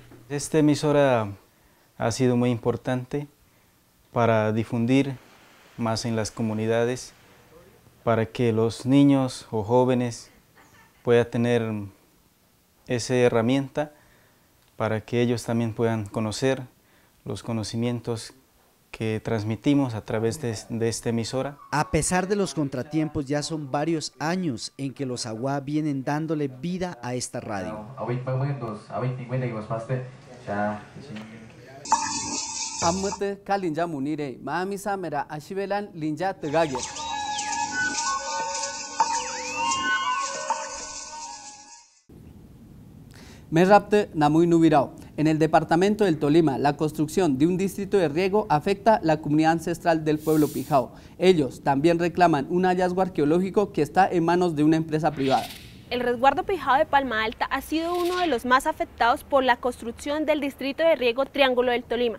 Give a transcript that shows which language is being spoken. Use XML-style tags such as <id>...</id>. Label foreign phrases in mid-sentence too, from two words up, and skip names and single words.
<es>Esta emisora ha sido muy importante para difundir más en las comunidades, para que los niños o jóvenes puedan tener esa herramienta, para que ellos también puedan conocer los conocimientos que transmitimos a través de esta emisora. A pesar de los contratiempos, ya son varios años en que los aguá vienen dándole vida a esta radio.</es> <gum>Amute kalinja munire, maamisa mera ashibelan linja tegage. Merrapte Namuy Nubirao.</gum> <es>En el departamento del Tolima, la construcción de un distrito de riego afecta la comunidad ancestral del pueblo Pijao. Ellos también reclaman un hallazgo arqueológico que está en manos de una empresa privada. El resguardo Pijao de Palma Alta ha sido uno de los más afectados por la construcción del distrito de riego Triángulo del Tolima.</es>